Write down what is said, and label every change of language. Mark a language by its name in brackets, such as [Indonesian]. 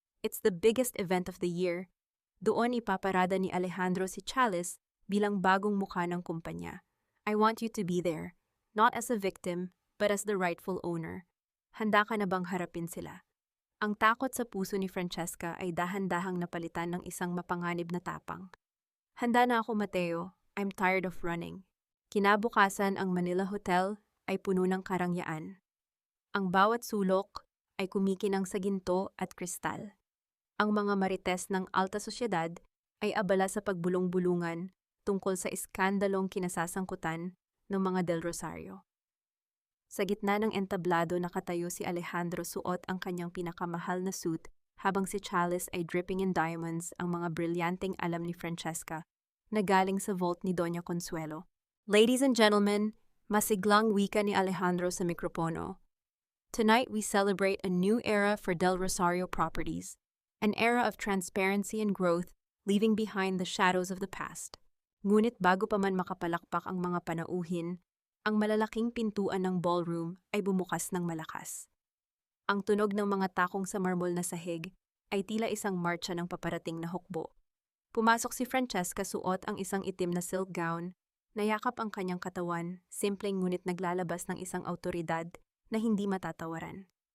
[English] It's the biggest event of the year. [Filipino] Doon ipaparada ni Alejandro si Chalice bilang bagong mukha ng kumpanya. [English] I want you to be there, not as a victim, but as the rightful owner. [Filipino] Handa ka na bang harapin sila? Ang takot sa puso ni Francesca ay dahan-dahang napalitan ng isang mapanganib na tapang. Handa na ako, Mateo. [English] I'm tired of running. [Filipino] Kinabukasan, ang Manila Hotel ay puno ng karangyaan. Ang bawat sulok ay kumikinang sa ginto at kristal. Ang mga marites ng alta sosyedad ay abala sa pagbulong-bulungan tungkol sa iskandalong kinasasangkutan ng mga Del Rosario. Sa gitna ng entablado nakatayo si Alejandro, suot ang kanyang pinakamahal na suit habang si Chalice ay [English] dripping in diamonds, [Filipino] ang mga brilyanteng alam ni Francesca na galing sa vault ni Doña Consuelo. [English] Ladies and gentlemen, [Filipino] masiglang wika ni Alejandro sa mikropono. [English] Tonight we celebrate a new era for Del Rosario Properties, an era of transparency and growth, leaving behind the shadows of the past. [Filipino] Ngunit bago pa man makapalakpak ang mga panauhin, ang malalaking pintuan ng ballroom ay bumukas ng malakas. Ang tunog ng mga takong sa marmol na sahig ay tila isang marcha ng paparating na hukbo. Pumasok si Francesca, suot ang isang itim na silk gown, nayakap ang kanyang katawan, simpleng ngunit naglalabas ng isang awtoridad na hindi matatawaran.